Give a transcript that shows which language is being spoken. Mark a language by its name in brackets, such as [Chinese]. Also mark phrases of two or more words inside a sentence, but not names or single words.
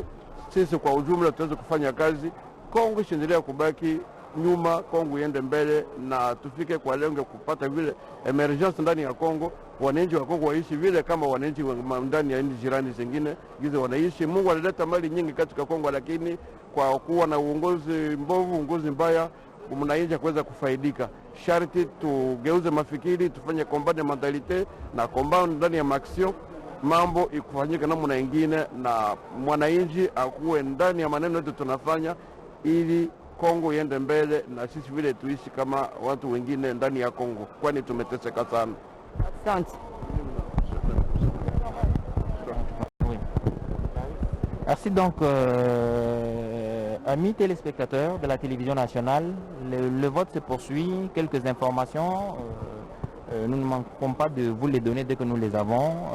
[Swahili] Sisi kwa ujumla tuweze kufanya kazi, Kongo isiendelee kubaki nyuma, Kongo iende mbele na tufike kwa lengo kupata vile emergence ndani ya Kongo, wananchi wa Kongo waishi vile kama wananchi ndani ya nchi jirani zingine gize wanaishi. Mungu alileta mali nyingi katika Kongo, lakini kwa kuwa na uongozi mbovu, uongozi mbaya, mnanchi kuweza kufaidika. Sharti tugeuze mafikiri, tufanye [French] combat de mentalite [Swahili] na combat ndani ya action, mambo ikufanyika namna nyingine na mwananchi akuwe ndani ya maneno yetu tunafanya, ili Kongo iende mbele na sisi vile tuishi kama watu wengine ndani ya Kongo, kwani tumeteseka sana. Asante. [French] Merci donc, amis téléspectateurs de la télévision nationale, le vote se poursuit. Quelques informations, nous ne manquerons pas de vous les donner dès que nous les avons.